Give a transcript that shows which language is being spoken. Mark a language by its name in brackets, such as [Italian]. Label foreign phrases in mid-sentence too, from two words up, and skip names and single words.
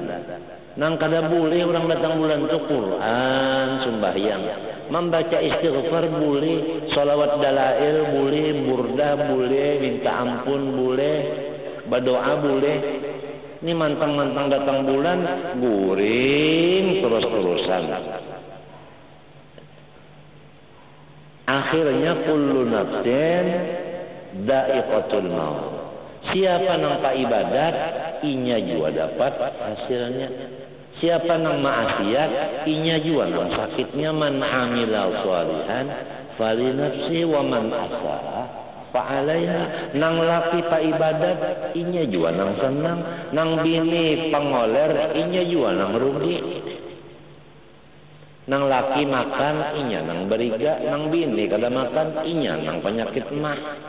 [Banjar] Nang kada boleh orang datang bulan tu Quran, sembahyang, membaca istighfar boleh, salawat dalail boleh, burda boleh, minta ampun boleh, berdoa boleh. Ini mantang-mantang datang bulan, guring terus-terusan. Akhirnya [Arabic] كل نفس ذائقة الموت. [Banjar] Siapa nang tak ibadat, inya juga dapat hasilnya. Siapa nang maasiat, inya juga nang sakitnya. [Arabic] من عمل صالحا فلنفسه ومن أساء فعليها. [Banjar] Nang laki pa ibadat, inya juga nang senang. Nang bini pangoler, inya juga nang rugi. Nang laki makan, inya nang beriga. Nang bini kada makan, inya nang penyakit mah.